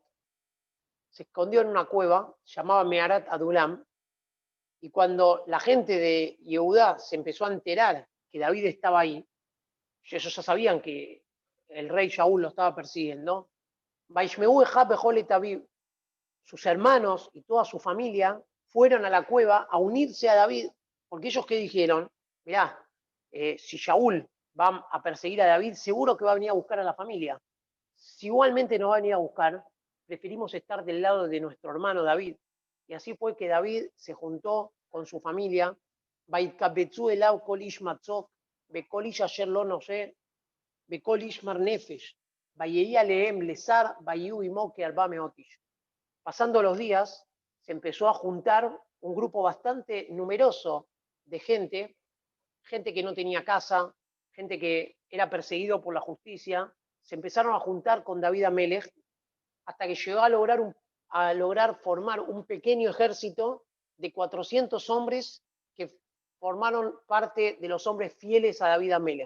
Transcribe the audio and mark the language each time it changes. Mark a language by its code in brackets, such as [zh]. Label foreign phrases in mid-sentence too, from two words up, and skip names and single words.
[es] Se escondió en una cueva, llamaba Meharat Adulam, y cuando la gente de Yehudá se empezó a enterar que David estaba ahí, ellos ya sabían que el rey Shaul lo estaba persiguiendo, sus hermanos y toda su familia fueron a la cueva a unirse a David, porque ellos, ¿qué dijeron? Mirá, si Shaul va a perseguir a David, seguro que va a venir a buscar a la familia. Si igualmente nos va a venir a buscar, preferimos estar del lado de nuestro hermano David. Y así fue que David se juntó con su familia, [he] ויתקבצו אליו כל איש מצוק וכל איש אשר לו נשא וכל איש מר נפש ויהי עליהם לשר ויהיו עמו כארבע מאות איש. [es] Pasando los días, se empezó a juntar un grupo bastante numeroso de gente que no tenía casa, gente que era perseguido por la justicia, se empezaron a juntar con David Amelech hasta que llegó a lograr formar un pequeño ejército de 400 hombres que formaron parte de los hombres fieles a David Amelech.